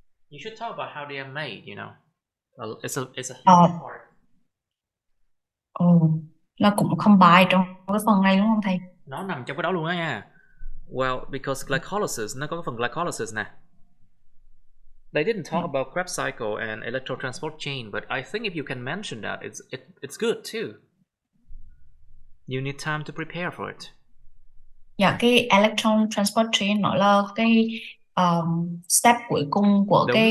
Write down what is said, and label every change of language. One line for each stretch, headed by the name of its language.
English: You should talk about how they are made, you know. It's a huge part.
Vietnamese: Nó cũng không bài trong cái phần này đúng không thầy? Nó nằm trong cái đó luôn đó nha.
English: Well, because glycolysis,
Vietnamese: nó có cái phần glycolysis nè.
English: They didn't talk about Krebs cycle and electron transport chain, but I think if you can mention that, it's good too. You need time to prepare for it.
Vietnamese: Dạ, cái electron transport chain nó là cái step cuối cùng của